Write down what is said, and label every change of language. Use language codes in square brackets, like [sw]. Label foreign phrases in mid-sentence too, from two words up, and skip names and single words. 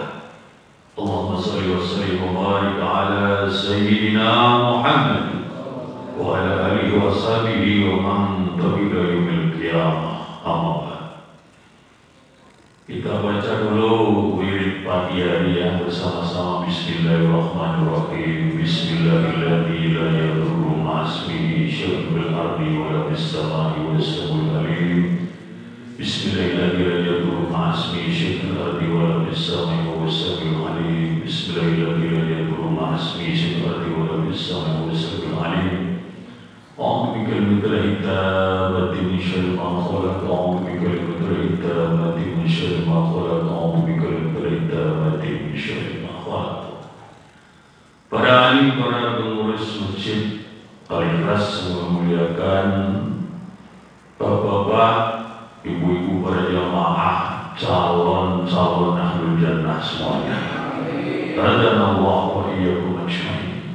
[ar] اللهم صل وسلم وبارك على سيدنا محمد وعلى آله وصحبه ومن تبع يوم القيامة. أما بعد. [id] Kita baca dulu wirid pagi hari yang bersama-sama. [ar] بسم الله الرحمن الرحيم. بسم الله الرحمن الرحيم. لا يضر مع اسمه شيء في الأرض ولا في السماء والسميع العليم. بسم الله الرحمن الرحيم. لا يضر مع اسمه شيء في الأرض ولا في السماء والسميع العليم. بسم الله الرحمن الرحيم. لا يضر مع اسمه شيء في الأرض ولا في السماء والسميع العليم. أعوذ بكلمة الله التامة من شر ما خلق. أعوذ بكلمة الله التامة من شر ما خلق. أعوذ بكلمة الله التامة من شر ما خلق. [id] Para alim, para pengurus masjid Al-Ikhlas memuliakan bapak-bapak, ibu-ibu, para jamaah, calon [ar] أهل الجنة [id] semuanya. [ar] رضانا الله وإياكم أجمعين.